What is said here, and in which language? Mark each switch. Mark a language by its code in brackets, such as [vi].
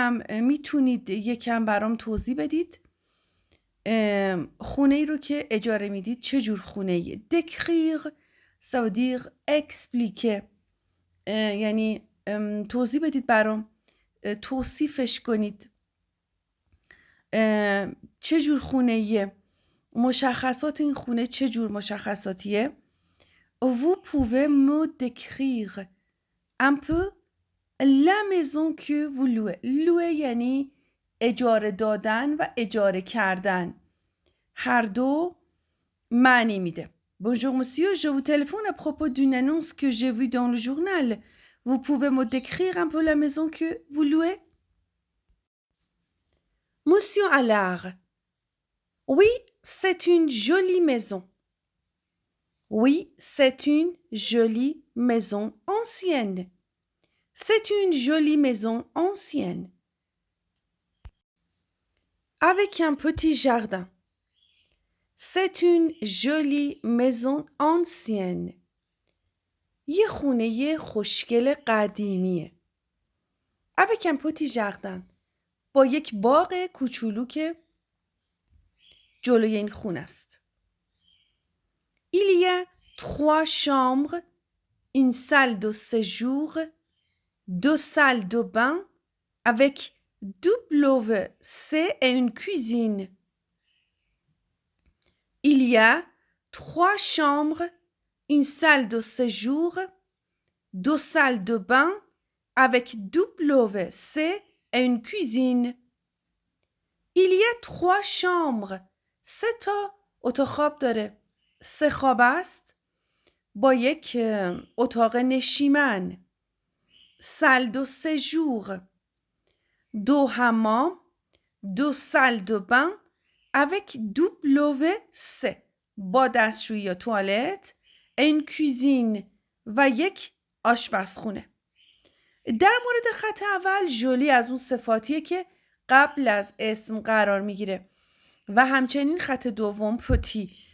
[fa] میتونید یکم برام توضیح بدید خونه ای رو که اجاره میدید چه جور خونه ایه؟ [fr] décrire ça veut dire expliquer، [fa] یعنی توضیح بدید برام، توصیفش کنید. چه جور خونه ایه؟ مشخصات این خونه چه جور مشخصاتیه؟ [fr] Vous pouvez me décrire un peu la maison que vous louez. [fa] louer یعنی اجاره دادن و اجاره کردن، هر دو معنی میده. [fr] Bonjour monsieur, je vous téléphone à propos d'une annonce que j'ai vue dans le journal. Vous pouvez me décrire un peu la maison que vous louez? Monsieur Allard. Oui, c'est une jolie maison. Oui, c'est une jolie maison ancienne. C'est une jolie maison ancienne. Avec un petit jardin. C'est une jolie maison ancienne. [fa] یه خونه خوشگل قدیمیه. [fr] Avec un petit jardin. [fa] با یک باغ کوچولو که جلوی این خونه است. [fr] Il y a 3 chambres, une salle de séjour, 2 salles de bain avec WC et une cuisine. Il y a 3 chambres, une salle de séjour, 2 salles de bain avec WC et une cuisine. Il y a 3 chambres. [fa] 3 تا اتاق خواب داره. [fr] 3 خواب است با یک اتاق نشیمن. salle de séjour. 2 [fa] حمام. [fr] 2 salles de bain avec WC [fa] با دستشویی یا توالت این کوزین و یک آشپزخونه. در مورد خط اول ژولی از اون صفاتیه که قبل از اسم قرار میگیره و همچنین خط دوم پتی.